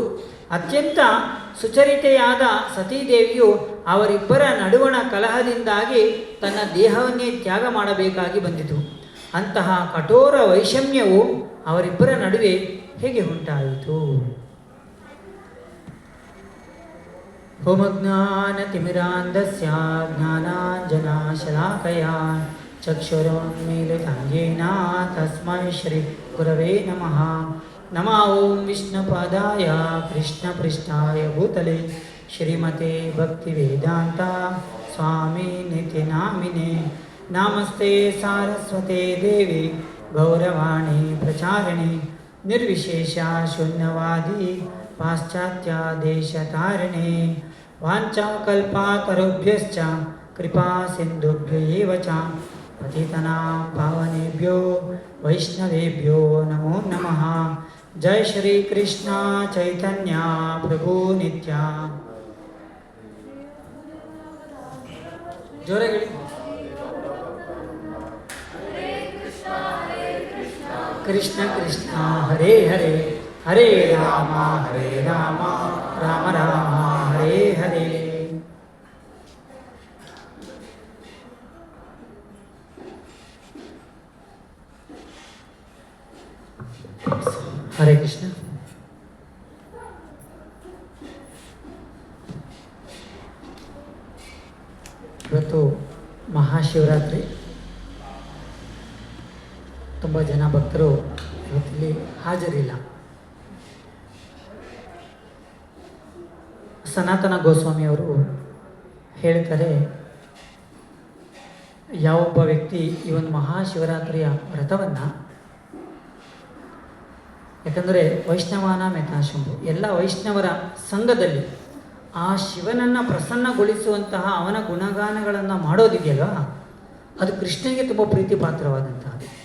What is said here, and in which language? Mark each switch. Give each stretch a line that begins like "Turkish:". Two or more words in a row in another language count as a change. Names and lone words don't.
Kannada: ಅತ್ಯಂತ ಸುಚರಿತೆಯಾದ ಸತೀದೇವಿಯು ಅವರಿಬ್ಬರ ನಡುವಣ ಕಲಹದಿಂದಾಗಿ ತನ್ನ ದೇಹವನ್ನೇ ತ್ಯಾಗ ಮಾಡಬೇಕಾಗಿ ಬಂದಿತು. ಅಂತಹ ಕಠೋರ ವೈಷಮ್ಯವು ಅವರಿಬ್ಬರ ನಡುವೆ ಹೇಗೆ ಉಂಟಾಯಿತು?
Sanskrit: ಹೋಮಜ್ಞಾನತಿಮಿರಾಂಧಸ್ಯ ಜ್ಞಾನಾಂಜನಶಲಾಕಯಾ ಚಕ್ಷುರುನ್ಮೀಲಿತಂ ಯೇನ ತಸ್ಮೈ ಶ್ರೀ ಗುರವೇ ನಮಃ. ನಮೋ ಓಂ ವಿಷ್ಣುಪಾದಾಯ ಕೃಷ್ಣಪೃಷ್ಠಾಯ ಭೂತಲೆ ಶ್ರೀಮತೆ ಭಕ್ತಿವೇದಾಂತ ಸ್ವಾಮಿ ನಿತ್ಯನಾಮಿನೇ. ನಮಸ್ತೆ ಸಾರಸ್ವತೆ ದೇವಿ ಗೌರವಾಣಿ ಪ್ರಚಾರಿಣಿ ನಿರ್ವಿಶೇಷ ಶೂನ್ಯವಾದಿ ಪಾಶ್ಚಾತ್ಯ ದೇಶತಾರಿಣಿ. ವಾಂಛಾಕಲ್ಪತರುಭ್ಯಶ್ಚ ಕೃಪಾ ಸಿಂಧುಭ್ಯೈವ ಚ ಪತಿತನಾಂ ಪಾವನೇಭ್ಯೋ ವೈಷ್ಣವೇಭ್ಯೋ ನಮೋ ನಮಃ. ಜೈ ಶ್ರೀ ಕೃಷ್ಣ ಚೈತನ್ಯ ಪ್ರಭು ನಿತ್ಯ. ಜೋರಾಗಿ ಕೃಷ್ಣ ಕೃಷ್ಣ ಹರೇ ಹರೇ ಹರೇ ರಾಮ ರಾಮ ರಾಮ ಹರೇ ಹರೇ. ಹರೇ ಕೃಷ್ಣ.
Kannada: ಇವತ್ತು ಮಹಾಶಿವರಾತ್ರಿ. ತುಂಬ ಜನ ಭಕ್ತರು ಇವತ್ತಿಲ್ಲಿ ಹಾಜರಿಲ್ಲ. ಸನಾತನ ಗೋಸ್ವಾಮಿಯವರು ಹೇಳ್ತಾರೆ, ಯಾವೊಬ್ಬ ವ್ಯಕ್ತಿ ಈ ಒಂದು ಮಹಾಶಿವರಾತ್ರಿಯ ವ್ರತವನ್ನು, ಯಾಕಂದರೆ
Sanskrit: ವೈಷ್ಣವಾನ ಮೆತಾಶಂಭು
Kannada: ಎಲ್ಲ ವೈಷ್ಣವರ ಸಂಘದಲ್ಲಿ ಆ ಶಿವನನ್ನು ಪ್ರಸನ್ನಗೊಳಿಸುವಂತಹ ಅವನ ಗುಣಗಾನಗಳನ್ನು ಮಾಡೋದಿದೆಯಲ್ವ, ಅದು ಕೃಷ್ಣನಿಗೆ ತುಂಬ ಪ್ರೀತಿ ಪಾತ್ರವಾದಂತಹದ್ದು.